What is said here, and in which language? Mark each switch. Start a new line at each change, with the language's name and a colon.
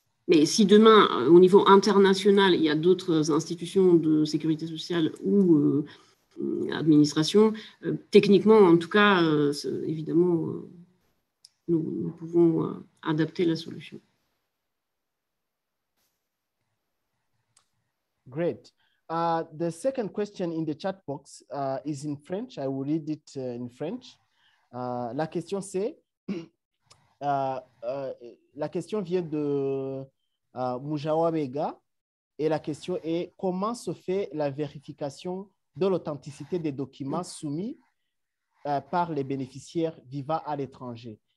French: Mais si demain, au niveau international, il y a d'autres institutions de sécurité sociale ou administration, techniquement, en tout cas, évidemment, nous pouvons adapter la solution.
English: Great. The second question in the chat box is in French. I will read it in French.
French: La question c'est, la question vient de Mujawa Bega et la question est comment se fait la vérification de l'authenticité des documents soumis par les bénéficiaires vivant à l'étranger.